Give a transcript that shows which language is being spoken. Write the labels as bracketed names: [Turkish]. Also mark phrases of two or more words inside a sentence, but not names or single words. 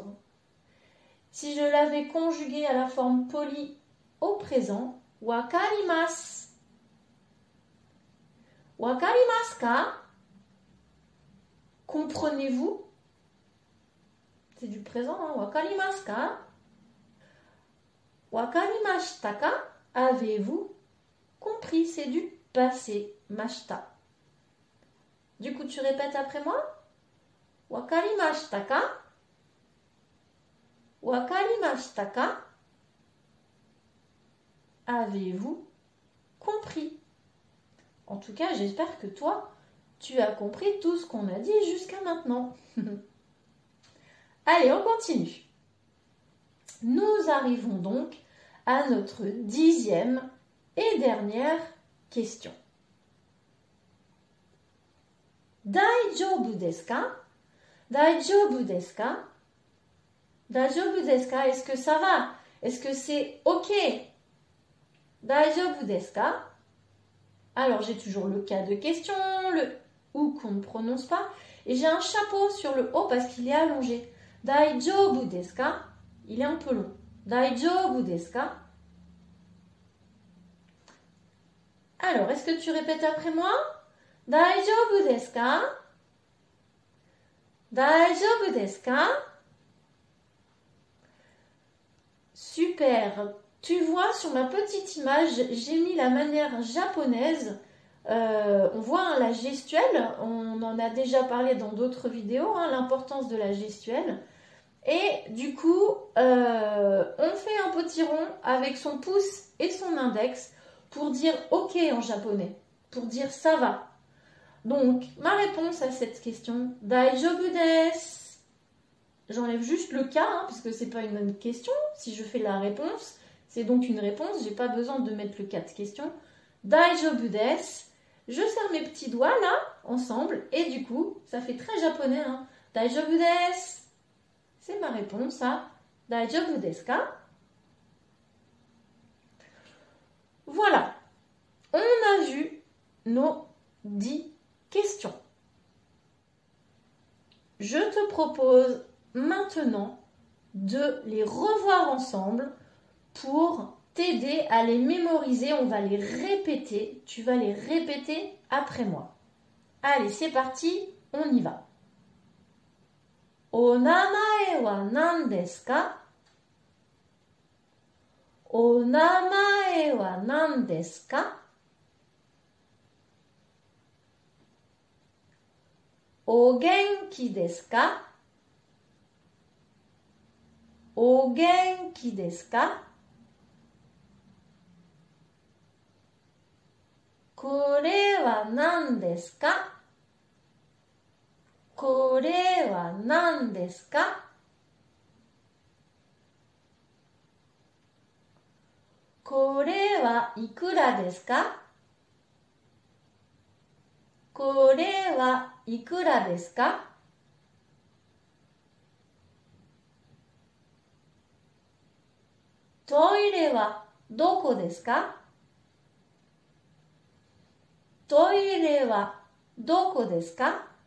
[French] Si je l'avais conjugué à la forme polie au présent, [Japanese] wakarimasu. わかりますか? [French] Comprenez-vous? C'est du présent, hein? [Japanese] わかりますか? わかりましたか? [French] Avez-vous compris? C'est du passé, mashita. Du coup, tu répètes après moi? [Japanese] わかりましたか わかりましたか? [French] Avez-vous compris? En tout cas, j'espère que toi, tu as compris tout ce qu'on a dit jusqu'à maintenant. Allez, on continue. Nous arrivons donc à notre 10e et dernière question. [Japanese] 大丈夫ですか? 大丈夫ですか? 大丈夫ですか? [French] Est-ce que ça va? Est-ce que c'est OK? [Japanese] 大丈夫ですか? [French] Alors, j'ai toujours le cas de question, le ou qu'on ne prononce pas. Et j'ai un chapeau sur le O parce qu'il est allongé. [Japanese] 大丈夫ですか? [French] Il est un peu long. [Japanese] 大丈夫ですか? [French] Alors, est-ce que tu répètes après moi? [Japanese] 大丈夫ですか? 大丈夫ですか? [French] Super. Tu vois, sur ma petite image, j'ai mis la manière japonaise. On voit hein, la gestuelle. On en a déjà parlé dans d'autres vidéos, hein, l'importance de la gestuelle. Et du coup, on fait un petit rond avec son pouce et son index pour dire OK en japonais, pour dire ça va. Donc, ma réponse à cette question, [Japanese] 大丈夫です. [French] J'enlève juste le cas, hein, puisque c'est pas une question. Si je fais la réponse, c'est donc une réponse. J'ai pas besoin de mettre le cas de question. [Japanese] 大丈夫です. [French] Je serre mes petits doigts là, ensemble, et du coup, ça fait très japonais. Hein. [Japanese] 大丈夫です. [French] C'est ma réponse à [Japanese] 大丈夫ですか? [French] Voilà. On a vu nos 10 questions. Je te propose maintenant de les revoir ensemble pour t'aider à les mémoriser. On va les répéter. Tu vas les répéter après moi. Allez, c'est parti, on y va. [Japanese] お名前は何ですか? お名前は何ですか? お元気ですか? お元気ですか? これは何ですか? これは何ですか? これはいくらですか? これはいくらですか? トイレはどこですか？トイレはどこですか？